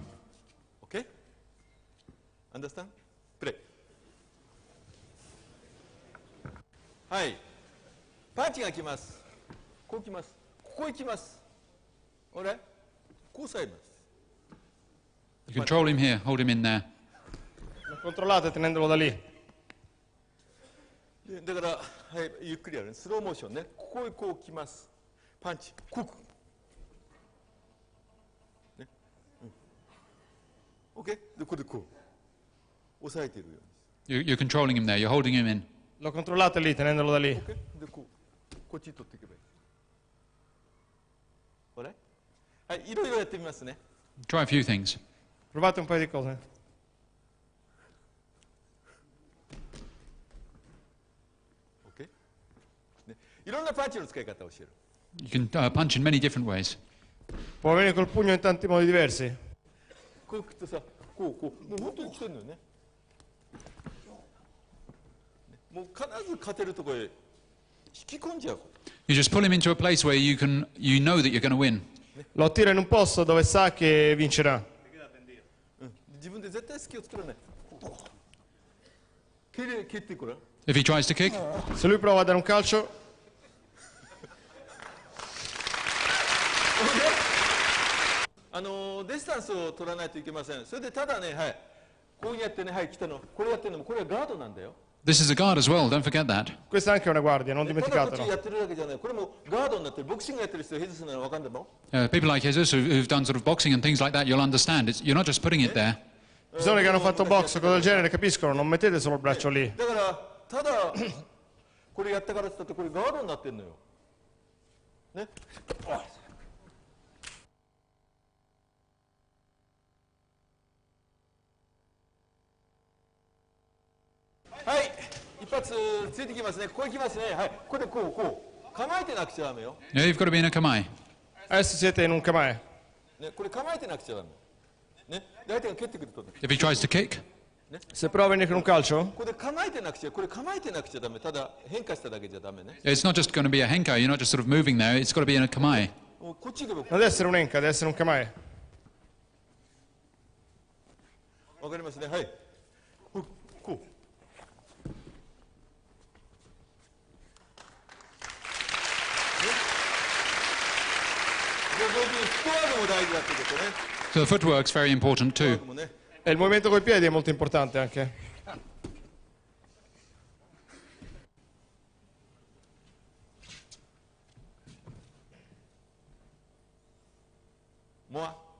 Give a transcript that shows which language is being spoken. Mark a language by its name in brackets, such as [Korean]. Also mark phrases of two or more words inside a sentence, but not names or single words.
[English] OK? Understand? [Japanese] プレイ。はい。パンチが来ます。こう来ます。ここへ来ます。俺こう押さえます。 [English] You control him here, hold him in there. [Italian] Lo controllate tenendolo da lì. [Japanese] だから、はい、ゆっくりやるね。スローモーションね。ここへこう来ます。パンチ。こう。ね。OK? で、ここでこう。押さえているように。 [English] You're controlling him there, you're holding him in. [Italian] Lo controllate lì, tenendolo da lì. [Japanese] OK? で、こう。こっちに取っていけばいい。これはい、いろいろやってみますね。 [English] Try a few things. [Italian] Provate un paio di cose. [Japanese] OK? ね、いろんなパンチの使い方を教える。 [English] You can punch in many different ways. [Italian] Può venire col pugno in tanti modi diversi. [Japanese] こう来てさ、こう、もう本当に来てるのよね。もう必ず勝てるところへ引き込んじゃう。 [English] You just pull him into a place where you know that you're going to win. [Italian] Lo attira in un posto dove sa che vincerà. [Japanese] 自分で絶対隙を作らない。蹴ってこれ。 [English] If he tries to kick, [Italian] Se lui prova a dare un calcio, [Japanese] ディスタンスを取らないといけません。それでただね、はい、こうやってね、はい、来たの、これやってるのも、これはガードなんだよ。 [English] this is a guard as well, don't forget that. [Italian] questa è anche una guardia, non [Japanese] ただこっち [Italian] dimenticatelo. [Japanese] やってるだけじゃない、これもガードになってる。ボクシングやってる人、ヘズスならわかんないもん。 [English] People like Jesus who've done sort of boxing and things like that, you'll understand. You're not just putting it there. [Italian] Persone che hanno fatto box o cose del genere capiscono, non mettete solo il braccio lì. [Japanese] だからただこれやったからって言ったってこれガードになってるのよ。ね。はい、一発ついてきますね。ここ行きますね。はい、これでこう構えてなくちゃダメよ。 [English] Yeah, you've got to be in a kamae. [Italian] Adesso siete in un kamae. [Japanese] ね、これ構えてなくちゃダメ。ね、で相手が蹴ってくるとね。 [English] If he tries to kick, [Italian] Se prova a venire con un calcio, [Japanese] これ構えてなくちゃ、これ構えてなくちゃダメ。ただ変化しただけじゃダメね。 [English] it's not just going to be a henko. You're not just sort of moving there. It's got to be in a kamae. [Japanese] もうこっち行けば。 [Italian] non deve essere un enka, deve essere un kamae. [Japanese] わかりますね。はい。こう。フットワークも大事だってことね。 [English] So the footwork's very important [Japanese] フッ [English] too. [Japanese] トワークもね。 [Italian] E il movimento coi piedi è molto importante anche. [Japanese] モア。